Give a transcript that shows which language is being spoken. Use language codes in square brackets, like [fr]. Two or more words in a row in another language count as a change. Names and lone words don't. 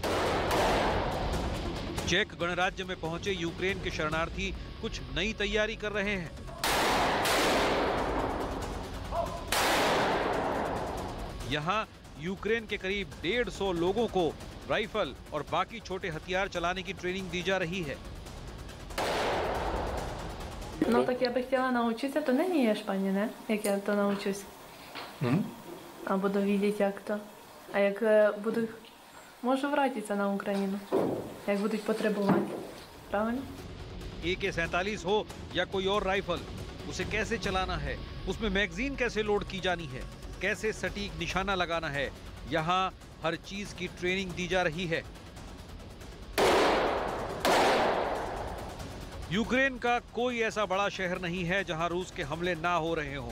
[hi] चेक गणराज्य में पहुंचे यूक्रेन के शरणार्थी कुछ नई तैयारी कर रहे हैं। यहां यूक्रेन के करीब 150 लोगों को राइफल और बाकी छोटे हथियार चलाने की ट्रेनिंग दी जा रही है। [uk] Ну так я би хотіла навчитися, то не є Шпані, не? Як я то навчусь. А буду видіти, як то. А як буду, можу вратитися на Україну, як будуть потребувати. Правильно? [hi] AK-47 हो या कोई और राइफल, उसे कैसे चलाना है, उसमें मैगजीन कैसे लोड की जानी है, कैसे सटीक निशाना लगाना है, यहाँ हर चीज की ट्रेनिंग दी जा रही है। यूक्रेन का कोई ऐसा बड़ा शहर नहीं है जहां रूस के हमले ना हो रहे हों।